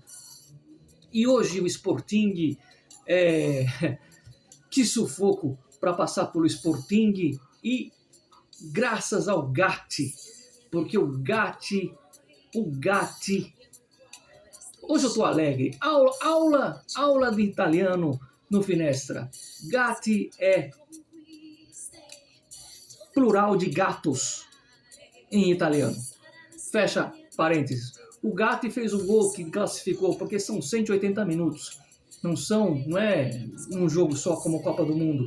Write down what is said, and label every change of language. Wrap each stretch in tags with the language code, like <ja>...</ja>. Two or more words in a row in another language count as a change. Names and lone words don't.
<pt>E hoje o Sporting, que sufoco para passar pelo Sporting, e graças ao Gatti, porque o Gatti, hoje eu estou alegre, aula de italiano no Finestra. Gatti é plural de gatos em italiano. Fecha parênteses. O Gatti fez o gol que classificou, porque são 180 minutos. Não é um jogo só como a Copa do Mundo.</pt>